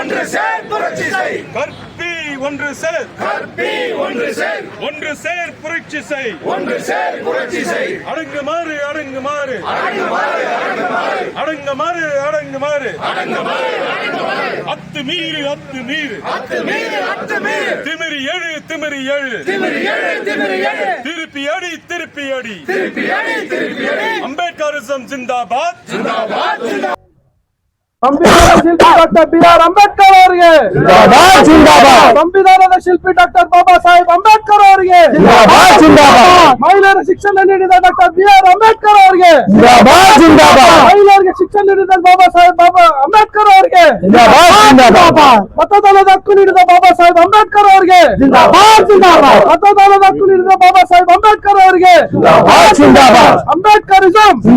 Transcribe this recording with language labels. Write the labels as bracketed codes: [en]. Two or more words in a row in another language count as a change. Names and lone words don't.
[ta] கற்பி ஒன்று சேர் புரட்சி செய் அடங்குமாறு அத்துமீறு திமிரி எழு திருப்பி அடி அம்பேத்கரிசம் ஜிந்தாபாத் [kn] ಡಾಕ್ಟರ್ ಬಿ.ಆರ್. ಅಂಬೇಡ್ಕರ್ ಅವರಿಗೆ ಸಂವಿಧಾನದ ಶಿಲ್ಪಿ ಡಾಕ್ಟರ್ ಬಾಬಾ ಸಾಹೇಬ್ ಅಂಬೇಡ್ಕರ್ ಅವರಿಗೆ ಮಹಿಳೆಯರ ಶಿಕ್ಷಣ ನೀಡಿದ ಡಾಕ್ಟರ್ ಬಿ.ಆರ್. ಅಂಬೇಡ್ಕರ್ ಅವರಿಗೆ ಮಹಿಳೆಯರಿಗೆ ಶಿಕ್ಷಣ ನೀಡಿದ ಬಾಬಾ ಸಾಹೇಬ್ ಅಂಬೇಡ್ಕರ್ ಅವರಿಗೆ ಮತದಾನದ ಹಕ್ಕು ನೀಡಿದ ಬಾಬಾ ಸಾಹೇಬ್ ಅಂಬೇಡ್ಕರ್ ಅವರಿಗೆ ಮತದಾನದ ಹಕ್ಕು ನೀಡಿದ ಬಾಬಾ ಸಾಹೇಬ್ ಅಂಬೇಡ್ಕರ್ ಅವರಿಗೆ ಅಂಬೇಡ್ಕರಿಸಂ